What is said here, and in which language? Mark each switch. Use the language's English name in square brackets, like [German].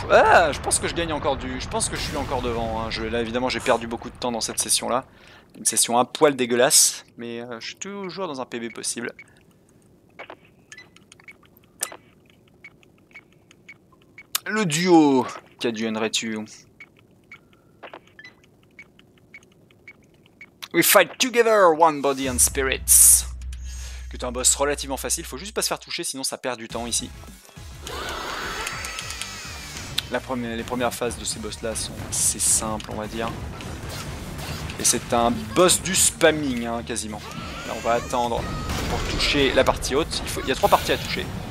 [French] Ah, je pense que je gagne encore du... Je pense que je suis encore devant. Hein. Là, évidemment, j'ai perdu beaucoup de temps dans cette session-là. Une session un poil dégueulasse. Mais je suis toujours dans un PB possible. Le duo qu'adviendrais-tu? [English] We fight together, one body and spirits. [French] C'est un boss relativement facile, faut juste pas se faire toucher, sinon ça perd du temps ici. Les premières phases de ces boss-là sont assez simples, on va dire. Et c'est un boss du spamming, hein, quasiment. Là, on va attendre pour toucher la partie haute. Il y a 3 parties à toucher.